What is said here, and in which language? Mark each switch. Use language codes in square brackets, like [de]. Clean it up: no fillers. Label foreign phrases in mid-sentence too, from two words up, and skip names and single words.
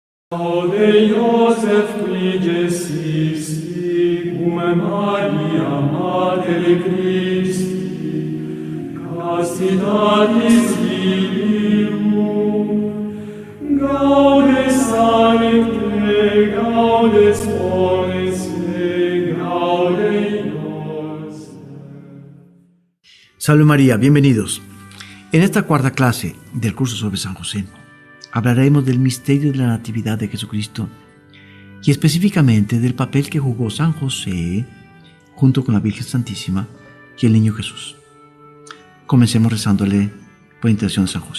[la] Laude Iosef qui Jesusi, cum Maria Mater Christi, castitatis filium, gaude sancte, gaude sponsor, gaude Iosef. Salve María, [es] bienvenidos. En esta cuarta clase del curso sobre San José, hablaremos del misterio de la Natividad de Jesucristo y específicamente del papel que jugó San José junto con la Virgen Santísima y el Niño Jesús. Comencemos rezándole por intercesión de San José.